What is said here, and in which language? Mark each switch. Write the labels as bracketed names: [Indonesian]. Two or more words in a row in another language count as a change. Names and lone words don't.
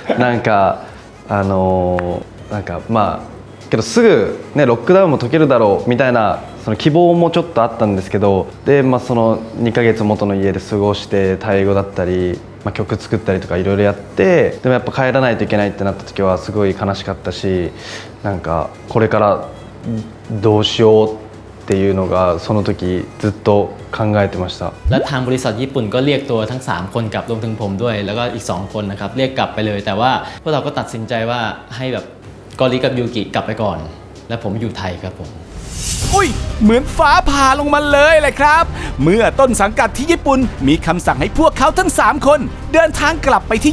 [Japanese] けどすぐねロックダウンも解けるだろうみたいなその希望もちょっとあったんですけどで、その2ヶ月元の家で過ごしてタイ語だったり、曲作ったりとかいろいろやってでもやっぱ帰らないといけないってなった時はすごい悲しかったしこれからどうしようっていうのがその時ずっと考えてました [Thai] และทางบริษัทญี่ปุ่นก็เรียกตัวทั้ง3คนกลับรวมถึงผมด้วยแล้วก็อีก2คนนะครับเรียกกลับไปเลยแต่ว่าพวกเราก็ตัดสินใจว่าให้แบบกอริกับยูกิกลับไปก่อนและผมอยู่ไทยครับผม อุ้ยเหมือนฟ้าผ่าลงมาเลยแหละครับ เมื่อต้นสังกัดที่ญี่ปุ่นมีคำสั่งให้พวกเขาทั้ง3คนเดินทางกลับไปที่